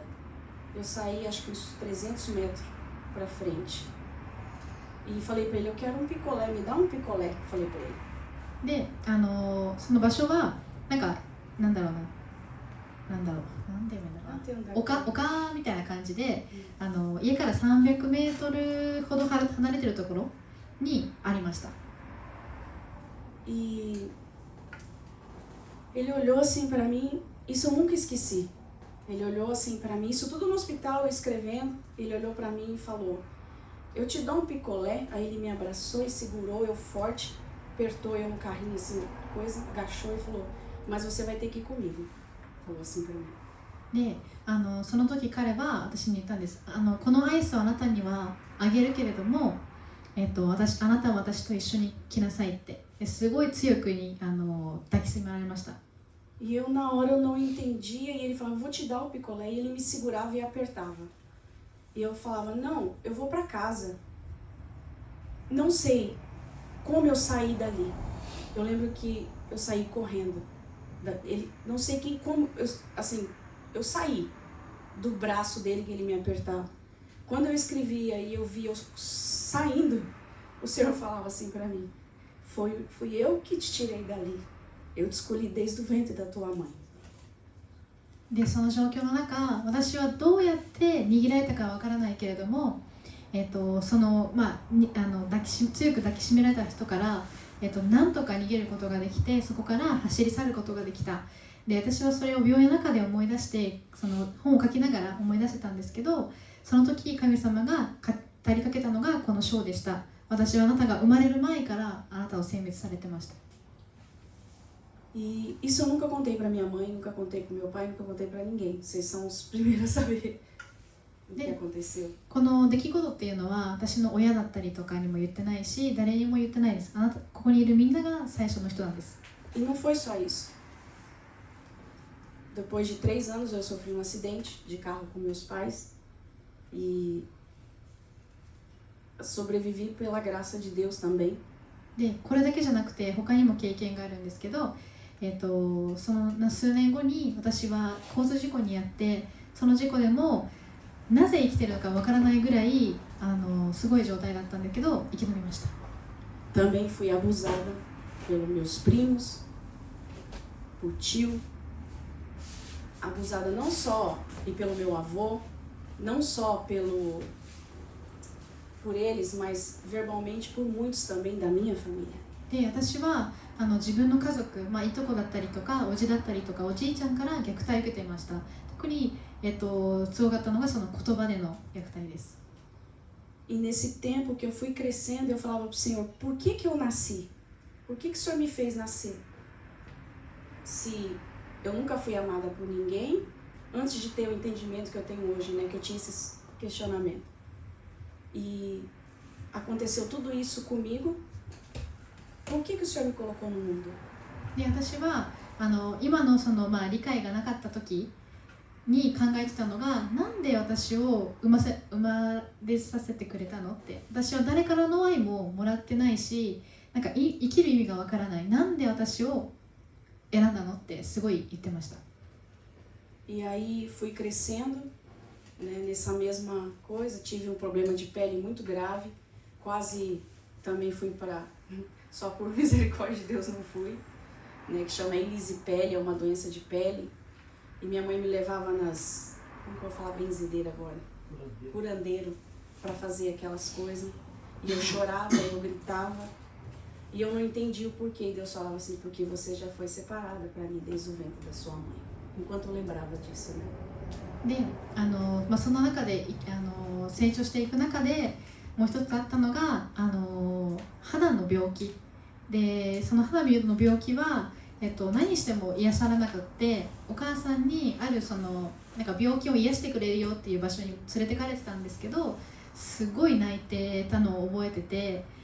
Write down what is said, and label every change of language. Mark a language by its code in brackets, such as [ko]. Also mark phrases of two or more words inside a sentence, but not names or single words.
[pt] Eu saí acho que uns 300 metros para frente e falei para ele, eu quero um picolé, me dá um picolé, falei para ele. [ja] で、その場所はなんかなんて言うんだろう、丘みたいな感じで、家から300メートルほど離れてるところにありました。 [pt] E ele olhou assim para mim, isso eu nunca esqueci. Ele olhou assim para mim, isso tudo no hospital, eu escrevendo, ele olhou para mim e falou, eu te dou um picolé. Aí ele me abraçou e segurou eu forte, apertou eu no carrinho assim, coisa, agachou e falou, mas você vai ter que ir comigo. Falou assim para mim. [ja] で、その時彼は私に言ったんです。このアイスをあなたにはあげるけれども、あなたは私と一緒に来なさいって、すごい強くに抱きしめられました。 [pt] E eu na hora eu não entendia e ele falava, vou te dar o picolé, e ele me segurava e apertava. E eu falava, não, eu vou para casa. Não sei como eu saí dali. Eu lembro que eu saí correndo. Ele, não sei como, eu saí do braço dele que ele me apertava. Quando eu escrevia e eu via eu saindo, o Senhor falava assim para mim, fui eu que te tirei dali. Eu te escolhi desde o ventre da tua mãe. [ja] で、その状況の中、私はどうやって握られたかわからないけれども、強く抱きしめられた人から、なんとか逃げることができて、そこから走り去ることができた。で、私はそれを病院の中で思い出して、その本を書きながら思い出してたんですけど、その時神様が語りかけたのがこの章でした。私はあなたが生まれる前からあなたを選別されてました。 [pt] E isso eu nunca contei para minha mãe, nunca contei para meu pai, nunca contei para ninguém. Vocês são os primeiros a saber o que aconteceu. [ja] この出来事っていうのは私の親だったりとかにも言ってないし、誰にも言ってないです。ここにいるみんなが最初の人なんです。 [pt] E não foi só isso. Depois de 3 anos eu sofri um acidente de carro com meus pais e sobrevivi pela graça de Deus também. [ja] で、これだけじゃなくて他にも経験があるんですけど、その数年後に私は交通事故に遭って、その事故でもなぜ生きてるのかわからないぐらいすごい状態だったんだけど生き延びました。 [pt] Também fui abusada pelos meus primos, por tio, abusada não só e pelo meu avô, não só por eles, mas verbalmente por muitos também da minha família. [ja] で、私は自分の家族、いとこだったりとかおじだったりとかおじいちゃんから虐待を受けていました。特に強かったのがその言葉での虐待です。 [pt] E nesse tempo que eu fui crescendo, eu falava para o Senhor, por que eu nasci? Por que o Senhor me fez nascer? Se eu nunca fui amada por ninguém, antes de ter o entendimento que eu tenho hoje, né, que eu tinha esses questionamentos. E aconteceu tudo isso comigo. Por que o Senhor me colocou no mundo? [ja] で、私は今の理解がなかった時に考えてたのが、なんで私を生まれさせてくれたのって。私は誰からの愛ももらってないし、なんか生きる意味がわからない。なんで私を選んだのってすごい言ってました。 [pt] E aí fui crescendo, né, nessa mesma coisa, tive um problema de pele muito grave, quase também fui para, só por misericórdia de Deus não fui, né, que chama elisipele, é uma doença de pele, e minha mãe me levava nas, como que eu vou falar, benzedeira agora? Curandeiro, para fazer aquelas coisas, e eu chorava, eu gritava, e eu não entendia o porquê, e Deus falava assim, porque você já foi separada para mim desde o ventre da sua mãe, enquanto eu lembrava disso, né? [ja] でその中で成長していく中でもう一つあったのが肌の病気で、その肌の病気は、何しても癒されなくって、お母さんにあるなんか病気を癒してくれるよっていう場所に連れてかれてたんですけど、すごい泣いてたのを覚えてて、